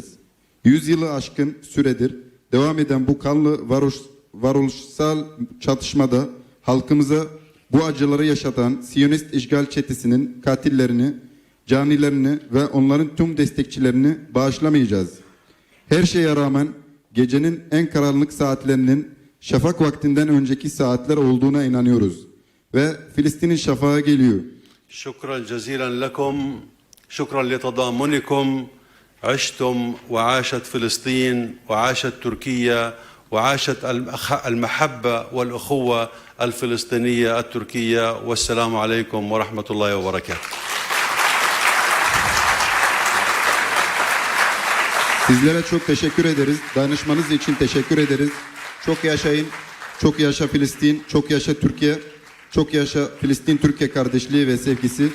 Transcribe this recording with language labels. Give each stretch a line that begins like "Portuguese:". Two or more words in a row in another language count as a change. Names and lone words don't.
Turkish: 100 yılı aşkın süredir devam eden bu kanlı varoluşsal çatışmada halkımıza bu acıları yaşatan Siyonist işgal çetesinin katillerini, canilerini ve onların tüm destekçilerini bağışlamayacağız. Her şeye rağmen gecenin en karanlık saatlerinin şafak vaktinden önceki saatler olduğuna inanıyoruz. Ve Filistin'in şafağı geliyor.
Arabic: شكرا جزيلا لكم، شكرا لتضامنكم. عشتم وعاشت فلسطين وعاشت تركيا وعاشت المحبة والأخوة الفلسطينية التركية. والسلام عليكم ورحمة الله وبركاته.
Turkish: Sizlere çok teşekkür ederiz. Danışmanız için teşekkür ederiz. Çok yaşayın, çok yaşa Filistin, çok yaşa Türkiye, çok yaşa Filistin-Türkiye kardeşliği ve sevgisi.